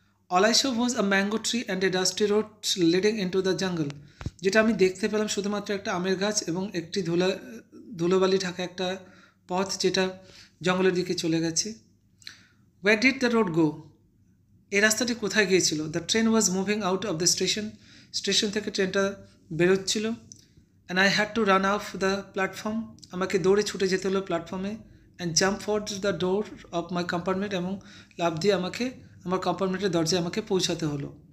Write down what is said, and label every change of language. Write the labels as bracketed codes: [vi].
[en] All I saw was a mango tree and a dusty road leading into the jungle. [bn] যেটা আমি দেখতে পেলাম শুধুমাত্র একটা আমের গাছ এবং একটি ধুলোবালি ঢাকা একটা পথ যেটা জঙ্গলের দিকে চলে গেছে। [en] Where did the road go? [bn] এই রাস্তাটি কোথায় গিয়েছিল? [en] The train was moving out of the station. [bn] Station থেকে ট্রেনটা বেরোচ্ছিল। [en] And I had to run off the platform. [bn] আমাকে দৌড়ে ছুটে যেতে হলো প্ল্যাটফর্মে, [en] and jump for the door of my compartment, [bn] এবং লাফ দিয়ে আমাকে আমার কম্পার্টমেন্টের দরজায় আমাকে পৌঁছাতে হলো।